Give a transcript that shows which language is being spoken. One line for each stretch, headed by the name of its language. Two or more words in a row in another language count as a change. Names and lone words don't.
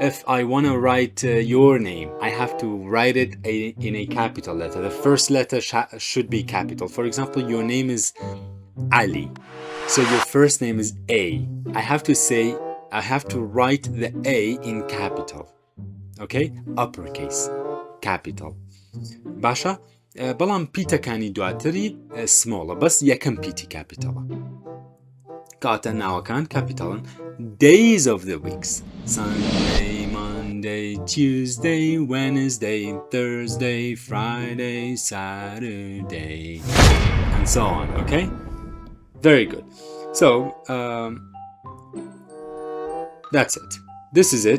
English: if I want to write your name, I have to write it in a capital letter. The first letter should be capital. For example, your name is Ali. So your first name is A. I have to write the A in capital. Okay? Uppercase. Capital.
Central Kurdish: باشا بەڵام پیتەکانی دواتری سمۆڵە بەس یەکەم پیتی کاپیتەڵە کاتە ناوەکان کاپیتەڵن.
English: Days of the weeks: Sunday, Monday, Tuesday, Wednesday, Thursday, Friday, Saturday, and so on. Okay? Very good. So that's it. This is it.